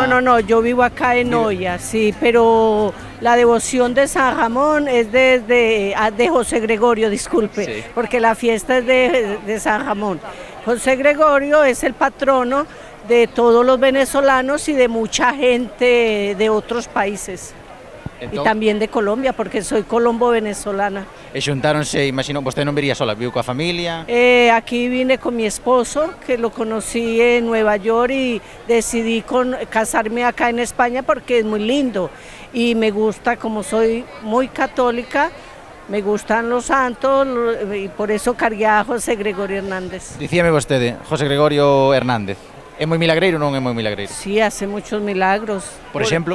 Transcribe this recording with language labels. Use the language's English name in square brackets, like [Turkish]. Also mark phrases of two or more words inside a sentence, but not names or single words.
[Spanish] No, yo vivo acá en Noya, sí, pero la devoción de San Ramón es de José Gregorio, disculpe, sí. Porque la fiesta es de San Ramón. José Gregorio es el patrono de todos los venezolanos y de mucha gente de otros países. [Galician] Entón, e tamén de Colombia, [Spanish] porque soy colombo-venezolana. [Galician] E xuntáronse, imagino, vostede non vería sola, viu coa familia? [Spanish] Aquí vine con mi esposo, que lo conocí en Nueva York y decidí casarme acá en España porque es muy lindo. Y me gusta, como soy muy católica, me gustan los santos y por eso cargué a José Gregorio Hernández. [Galician] Dicíame vostede, José Gregorio Hernández, é moi milagreiro ou non é moi milagreiro? [Spanish] Sí, hace muchos milagros. [Galician] Por exemplo?